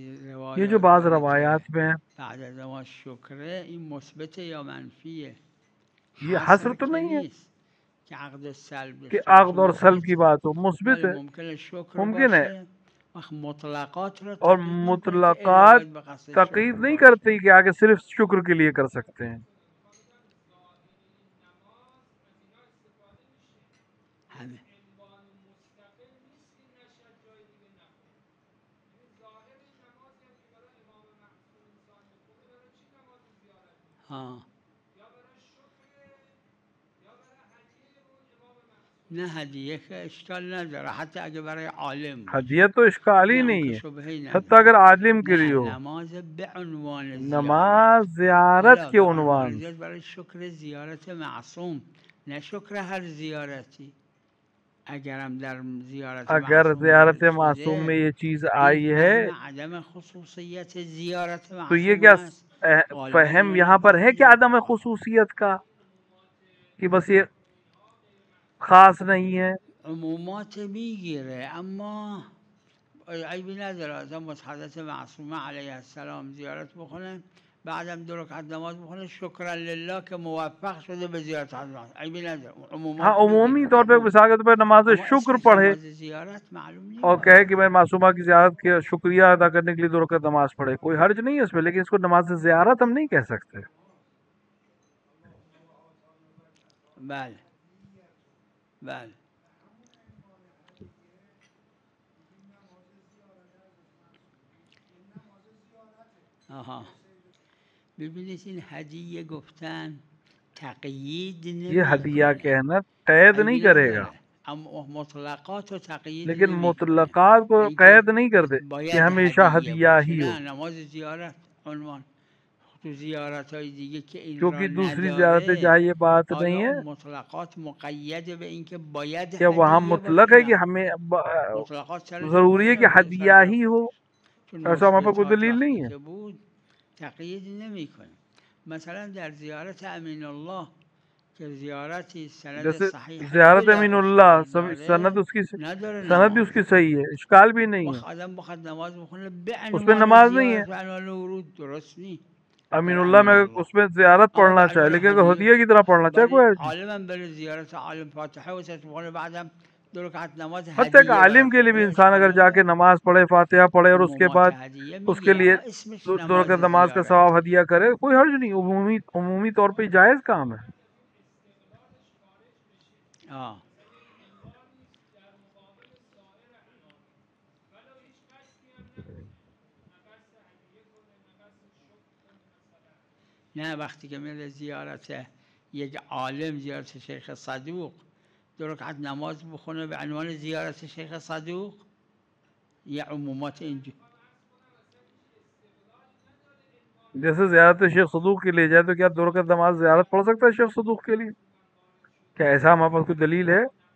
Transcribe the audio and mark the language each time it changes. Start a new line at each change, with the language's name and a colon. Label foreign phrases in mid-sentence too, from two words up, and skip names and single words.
Urdu: یہ جو روایات
Persian: بعض داره
Urdu: روایات
Persian: که
Urdu: میں ہیں
Persian: بعد از نماز شکره، این مثبت یا منفیه؟
Urdu: یہ حصر حصر تو
Persian: که
Urdu: نہیں ہے
Persian: نیست که عقد سلب
Urdu: کہ
Persian: داشته باشه.
Urdu: عقد اور سلب کی
Persian: مثبت.
Urdu: بات ہو، مثبت
Persian: ولی
Urdu: ہے،
Persian: ممکنه شکر
Urdu: ممکن ہے.
Persian: باشه وقت مطلقات رو
Urdu: اور
Persian: تقیید نمیکنه که الا
Urdu: مطلقات
Persian: باید به قصد
Urdu: تقید
Persian: شکر
Urdu: نہیں
Persian: باشه.
Urdu: کرتی کہ آگے صرف شکر کے لیے کر سکتے ہیں.
Persian: همه. ها. نه هدیه که اشکال نداره، حتی اگه برای عالم باشه.
Urdu: ہدیت تو اشکال ہی
Persian: نه اون
Urdu: نہیں
Persian: که
Urdu: ہے،
Persian: شبهی
Urdu: حتیٰ
Persian: نداره.
Urdu: اگر عالم کے لیے
Persian: نه
Urdu: ہو.
Persian: نماز به عنوان زیارت.
Urdu: نماز زیارت
Persian: حالا
Urdu: کے
Persian: به عنوان عنوان، زیارت برای شکر زیارت معصوم، نه شکر هر زیارتی. اگرم در زیارت
Urdu: اگر معصوم زیارت
Persian: وارد
Urdu: معصوم میں
Persian: شده،
Urdu: یہ چیز
Persian: این
Urdu: آئی ہے
Persian: فهم عدم خصوصیت زیارت
Urdu: تو یہ معصوم کیا
Persian: است. غالبا
Urdu: فہم
Persian: اینو
Urdu: یہاں پر ہے کہ
Persian: نپذیریم.
Urdu: عدم خصوصیت کا، کہ بس یہ خاص نہیں ہے.
Persian: عمومات میگیره اما عیبی نداره آدم از حضرت معصومه
Arabic: علیه السلام
Persian: زیارت بکنه، بعدم 2 رکعت نماز بخونه
Arabic: شکرا لله
Persian: که موفق شده به زیارت حضرت. عیبی نداره،
Urdu: ہاں
Persian: عمومات
Urdu: عمومی
Persian: میگیره
Urdu: طور پہ
Persian: قبول.
Urdu: مثال کے طور پہ نماز
Persian: اما شکر اسمش
Urdu: پڑھے
Persian: نماز زیارت معلوم
Urdu: اور
Persian: نیست.
Urdu: کہے کہ میں معصومہ کی زیارت کے شکریہ ادا کرنے کے لیے 2 رکعت نماز پڑھے، کوئی حرج نہیں ہے اس میں، لیکن اس کو نماز زیارت ہم نہیں کہہ سکتے.
Persian: بله بله. آها. ببینید این هدیه گفتن تقیید
Urdu: یہ ہدیہ
Persian: نمیکنه.
Urdu: کہنا قید نہیں
Persian: عیبی
Urdu: کرے گا،
Persian: نداره اما مطلقات رو تقیید
Urdu: لیکن
Persian: نمیکنه.
Urdu: مطلقات کو
Persian: اینکه
Urdu: قید نہیں کرتے کہ
Persian: باید
Urdu: ہمیشہ
Persian: هدیه
Urdu: ہدیہ
Persian: باشه،
Urdu: ہی ہو،
Persian: نه نماز زیارت عنوان. تو زیارت های دیگه که این را
Urdu: کیونکہ دوسری زیارتیں
Persian: نداره،
Urdu: جہاں یہ بات نہیں
Persian: آیا
Urdu: ہے
Persian: اون مطلقات مقید به اینکه باید
Urdu: کہ وہاں
Persian: هدیه
Urdu: مطلق
Persian: باشه؟
Urdu: ہے کہ
Persian: نه،
Urdu: ہمیں
Persian: مطلقات سرشون
Urdu: ضروری ہے کہ
Persian: نمیاد که انسان
Urdu: ہدیہ ہی ہو،
Persian: بخونه، چون
Urdu: ایسا وہاں پر کوئی
Persian: مثبتات
Urdu: دلیل
Persian: وقتی
Urdu: نہیں ہے.
Persian: که بود تقیید نمیکنه. مثلا در زیارت امین الله که زیارتی سند
Urdu: جیسے
Persian: صحیح
Urdu: زیارت
Persian: بلا
Urdu: امین اللہ
Persian: اشکال
Urdu: سند
Persian: داره،
Urdu: اس کی
Persian: نداره
Urdu: سند بھی اس
Persian: نماز.
Urdu: کی صحیح ہے، اشکال بھی نہیں ہے،
Persian: وقت آدم بخواد نماز بخونه به
Urdu: اس میں
Persian: عنوان
Urdu: نماز نہیں ہے.
Persian: زیارت به عنوان ورود درست نیست.
Urdu: امین
Persian: در
Urdu: اللہ
Persian: امین
Urdu: میں
Persian: الله
Urdu: اس میں زیارت
Persian: اما به
Urdu: پڑھنا چاہے،
Persian: عنوان
Urdu: لیکن اگر
Persian: هدیه
Urdu: ہدیہ کی طرح پڑھنا چاہے
Persian: برای
Urdu: کوئی حرج نہیں.
Persian: عالم بره زیارت عالم فاتحه و ست بخونه، بعدم 2 رکعت نماز
Urdu: حتیٰ کہ
Persian: هدیه
Urdu: عالم
Persian: براش
Urdu: کے لیے بھی
Persian: بخونه،
Urdu: انسان
Persian: اشکال
Urdu: اگر جا کے
Persian: نداره.
Urdu: نماز پڑھے، فاتحہ پڑھے اور اس کے
Persian: عمومات
Urdu: بعد
Persian: هدیه
Urdu: اس کے
Persian: میگیره
Urdu: لیے
Persian: اما اسمش
Urdu: 2
Persian: نماز
Urdu: رکعت نماز کا ثواب
Persian: زیارته.
Urdu: ہدیہ کرے، کوئی حرج نہیں، عمومی طور پہ جائز کام ہے. آه.
Persian: نه وقتی که میره زیارت یک عالم، زیارت شیخ صدوق، 2 رکعت نماز بخونه به عنوان زیارت شیخ صدوق، یه عمومات اینجا.
Urdu: جیسے زیارت شیخ صدوق کے لیے جائے تو کیا 2 رکعت نماز زیارت پڑھ سکتا ہے شیخ صدوق کے لیے؟ کیا ایسا ہمارے پاس کوئی دلیل ہے؟